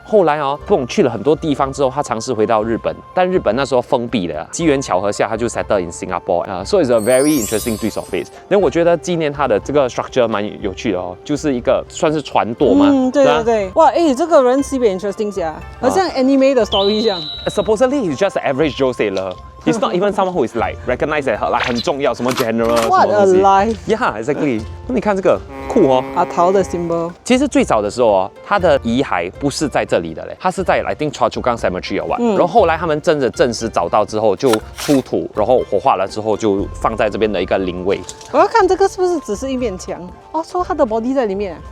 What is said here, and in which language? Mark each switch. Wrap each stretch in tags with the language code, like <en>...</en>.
<zh>后来哦，布隆去了很多地方之后，他尝试回到日本，但日本那时候封闭了，机缘巧合下他就</zh> <en>settle in Singapore so it's a very interesting twist of fate。</en> <zh>那我觉得纪念他的这个 structure 蛮有趣的哦，就是一个算是船舵嘛。对对对，哇，这个人特别 interesting 下，好像 anime 的 story 这样。</zh> <en>Supposedly he's just an average Joe sailor。He's not even someone who is like recognized as like</en> <zh>很重要，什么</zh> <en>general 什么 What a life! Yeah, exactly.</en> <zh>那你看这个酷哦，阿桃的 symbol。其实最早的时候哦，他的遗骸不是在这里的嘞，他是在 I think Choa Chu Kang Cemetery 然后后来他们真的证实找到之后，就出土，然后火化了之后就放在这边的一个灵位。我要看这个是不是只是一面墙？哦，说他的 body 在里面。</zh>